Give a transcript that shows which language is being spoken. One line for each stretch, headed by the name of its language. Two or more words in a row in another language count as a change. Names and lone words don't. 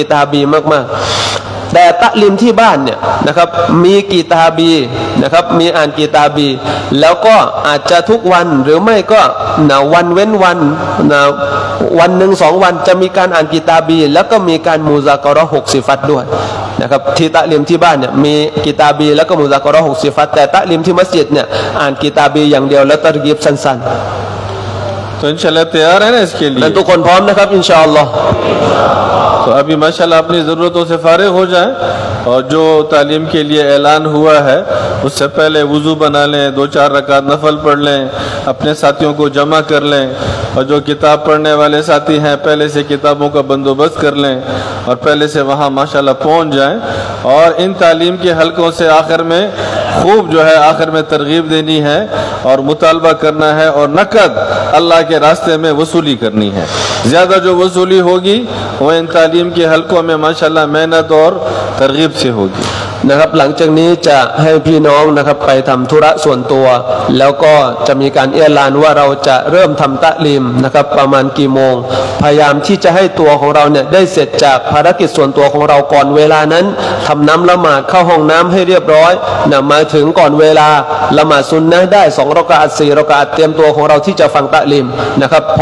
Thai: ตาบีมากๆแต่ตะลิมที่บ้านเนี่ยนะครับมีกีตาบีนะครับมีอ่านกีตาบีแล้วก็อาจจะทุกวันหรือไม่ก็นะวันเว้นวันนะวันหนึ่ง2 วันจะมีการอ่านกีตาบีแล้วก็มีการมูซากะเราะห์6 ซิฟัตด้วยนะครับที่ตะลิมที่บ้านเนี่ยมีกีตาบีแล้วก็มูซากะเราะห์6 ซิฟัตแต่ตะลิมที่มัสยิดเนี่ยอ่านกีตาบีอย่างเดียวแล้วตะรกีบสั้นๆ
Hindi: तो
Arabic: إن شاء الله
Hindi: तैयार है ना इसके लिए?
Thai: และทุกคนพร้อมนะครับ
Arabic: إن شاء الله
Hindi: तो अभी
Arabic: ما شاء الله
Hindi: अपनी ज़रूरतों से फारिग हो जाएं और जो तालीम के लिए ऐलान हुआ है उससे पहले वुज़ू बना लें, 2-4 रकात नफल पढ़ लें, अपने साथियों को जमा कर लें और जो किताब पढ़ने वाले साथी हैं पहले से किताबों का बंदोबस्त कर लें और पहले से वहाँ
Arabic: ما شاء الله
Hindi: पहुँच जाएं और इन तालीम के हलकों से आखिर में खूब जो है आखिर में तरगीब देनी है और मुतालबा करना है और नकद अल्लाह के रास्ते में वसूली करनी है। ज़्यादा जो वसूली होगी वह इन तालीम के हलकों में
Arabic: ما شاء الله
Hindi: मेहनत और तरगीब से होगी।
Thai: นะครับหลังจากนี้จะให้พี่น้องนะครับไปทำธุระส่วนตัวแล้วก็จะมีการเอียลานว่าเราจะเริ่มทำตะลีมนะครับประมาณกี่โมงพยายามที่จะให้ตัวของเราเนี่ยได้เสร็จจากภารกิจส่วนตัวของเราก่อนเวลา นั้นทำน้ำละหมาดเข้าห้องน้ำให้เรียบร้อยนะมาถึงก่อนเวลาละหมาดซุนนะห์ได้2 รอกะอัต 4 รอกะอัตเตรียมตัวของเราที่จะฟังตะลีมนะครับพ